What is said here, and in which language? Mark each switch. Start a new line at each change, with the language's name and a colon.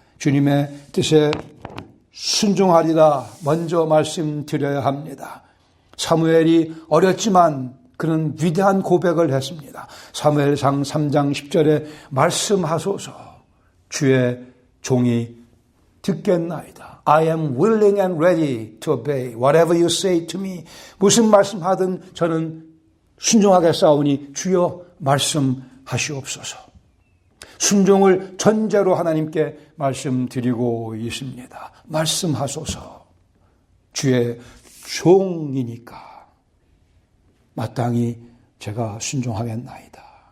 Korean: 주님의 뜻에 순종하리라 먼저 말씀드려야 합니다. 사무엘이 어렸지만 그는 위대한 고백을 했습니다. 사무엘상 3장 10절에 말씀하소서 주의 종이 듣겠나이다.
English: I am willing and ready to obey whatever you say to me.
Korean: 무슨 말씀하든 저는 순종하겠사오니 주여 말씀하시옵소서. 순종을 전제로 하나님께 말씀드리고 있습니다. 말씀하소서. 주의 종이니까 마땅히 제가 순종하겠나이다.